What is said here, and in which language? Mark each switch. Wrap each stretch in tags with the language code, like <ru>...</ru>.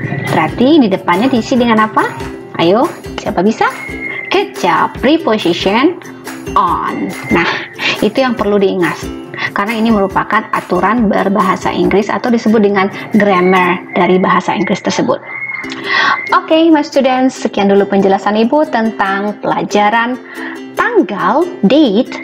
<id>Berarti di depannya diisi dengan apa? Ayo, siapa bisa?</id> <en>Good job, preposition on.</en> <id>Nah, itu yang perlu diingat, karena ini merupakan aturan berbahasa Inggris atau disebut dengan grammar dari bahasa Inggris tersebut. Oke,</id> <en>my students,</en> <id>sekian dulu penjelasan Ibu tentang pelajaran tanggal, date.</id>